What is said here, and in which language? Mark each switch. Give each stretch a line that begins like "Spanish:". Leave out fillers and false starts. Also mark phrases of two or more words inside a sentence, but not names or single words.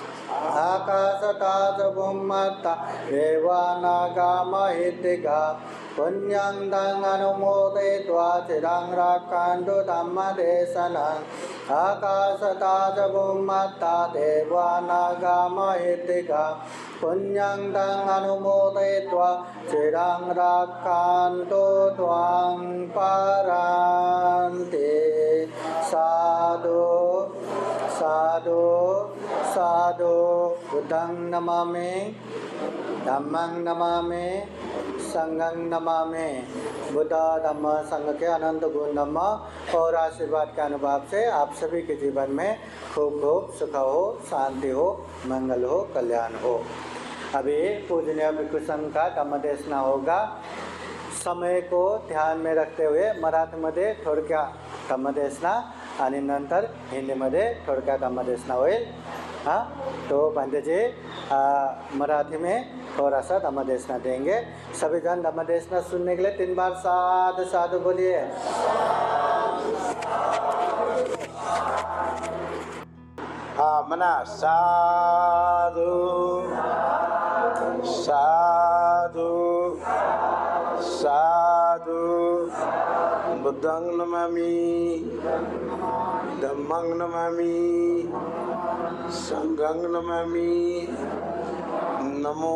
Pali: आकाशता च भूमत्ता देवानागामहितिका पुण्यं दं अनुमोदित्वा चिरं रक्षन्तु धम्मदेशनम् आकाशता च भूमत्ता देवानागामहितिका पुण्यं दं अनुमोदित्वा चिरं रक्षन्तु त्वां परान्ते साधु साधु साधु बुद्धं नमामि धम्मं नमामि संघं नमामि
Hindi: बुद्ध धम्म संघ के अनंत गुण धम्म और आशीर्वाद के अनुभव से आप सभी के जीवन में खूब खूब सुख हो, शांति हो, मंगल हो, कल्याण हो। अभी पूजनीय भिक्खु संघ का धम्मदेशना होगा।
Marathi: समय को ध्यान में रखते हुए मराठीमध्ये थोडक्या धम्मदेशना आणि नंतर हिंदीमध्ये थोडक्या धम्मदेशना होईल।
Hindi: हाँ, तो पंडित जी मराठी में थोड़ा सा धम्मदेशना देंगे। सभी जन धम्मदेशना सुनने के लिए 3 बार
Pali: साधु साधु
Hindi: बोलिए।
Pali: हाँ मना साधु साधु साधु बुद्धं नमामि धम्मं नमामि संघं नमामि नमो